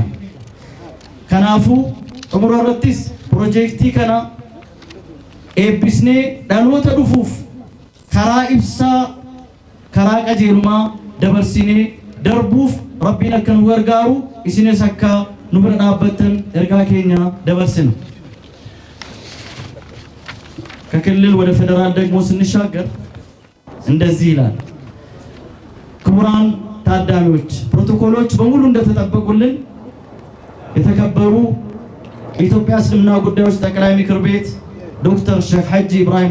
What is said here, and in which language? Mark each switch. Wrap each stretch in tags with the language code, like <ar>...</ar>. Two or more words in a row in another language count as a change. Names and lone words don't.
<om>Kanaafuu xumura irrattis piroojeektii kana eebbisnee dhaloota dhufuuf karaa ibsaa, karaa qajeelumaa dabarsinee darbuuf rabbiin akka nu gargaaru isinis akka nu bira dhaabbattan ergaa keenya dabarsina.</om> <am>ከክልል ወደ ፌደራል ደግሞ ስንሻገር እንደዚህ ይላል። ክቡራን ታዳሚዎች ፕሮቶኮሎች በሙሉ እንደተጠበቁልን የተከበሩ የኢትዮጵያ እስልምና ጉዳዮች ጠቅላይ ምክር ቤት ዶክተር ሼክ ሐጂ ኢብራሂም</am>